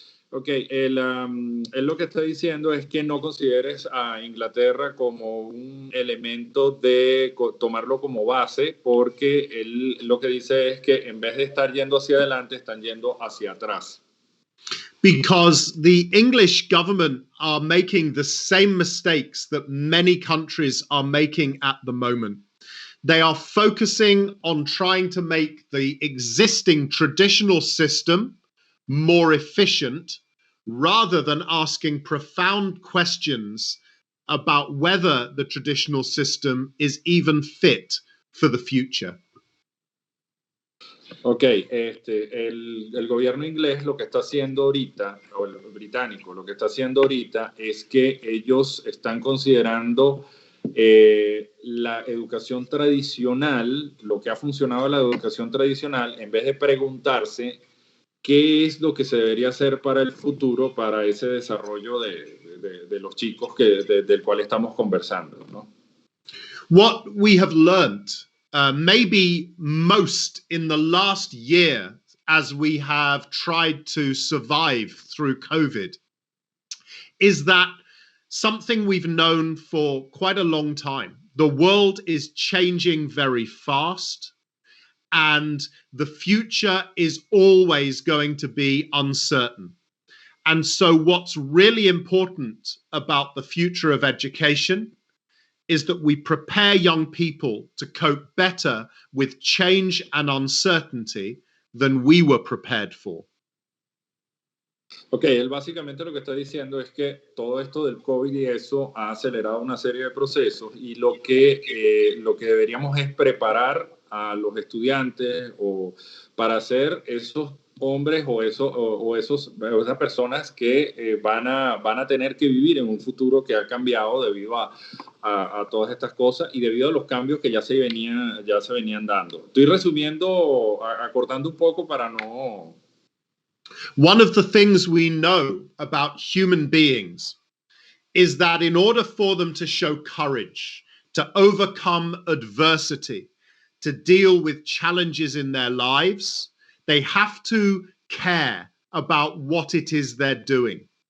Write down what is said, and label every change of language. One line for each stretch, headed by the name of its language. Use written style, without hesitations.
Spanish: Él lo que está diciendo es que no consideres a Inglaterra como un elemento de tomarlo como base, porque él lo que dice es que en vez de estar yendo hacia adelante, están yendo hacia atrás.
English: Because the English government are making the same mistakes that many countries are making at the moment. They are focusing on trying to make the existing traditional system more efficient rather than asking profound questions about whether the traditional system is even fit for the future.
Spanish: Ok, el gobierno inglés lo que está haciendo ahorita, o el británico, lo que está haciendo ahorita es que ellos están considerando la educación tradicional, lo que ha funcionado en la educación tradicional, en vez de preguntarse qué es lo que se debería hacer para el futuro, para ese desarrollo de los chicos del cual estamos conversando, ¿no?
English: What we have learned, maybe most in the last year, as we have tried to survive through COVID, is that something we've known for quite a long time. The world is changing very fast, and the future is always going to be uncertain. And so what's really important about the future of education is that we prepare young people to cope better with change and uncertainty than we were prepared for.
Spanish: Ok, él básicamente lo que está diciendo es que todo esto del COVID y eso ha acelerado una serie de procesos y lo que deberíamos es preparar a los estudiantes o para ser esos hombres o esas personas que van a tener que vivir en un futuro que ha cambiado debido a todas estas cosas y debido a los cambios que ya se venían dando. Estoy resumiendo, acortando un poco para no...
English: One of the things we know about human beings is that in order for them to show courage, to overcome adversity, to deal with challenges in their lives, they have to care about what it is they're doing.